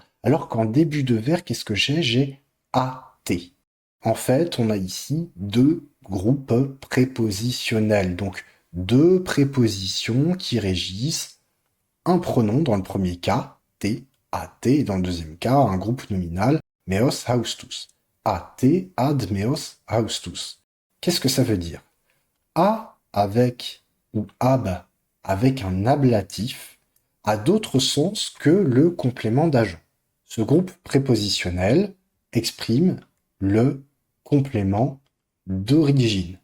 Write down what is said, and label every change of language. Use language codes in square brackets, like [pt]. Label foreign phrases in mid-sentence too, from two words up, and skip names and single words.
[fr] Alors qu'en début de vers, qu'est-ce que j'ai? J'ai AT. En fait, on a ici deux groupes prépositionnels. Donc, deux prépositions qui régissent un pronom dans le premier cas, T, AT, et dans le deuxième cas, un groupe nominal, [la] meos haustus. AT, ad meos haustus. [fr] Qu'est-ce que ça veut dire? A avec ou ab avec un ablatif a d'autres sens que le complément d'agent. Ce groupe prépositionnel exprime le complément d'origine.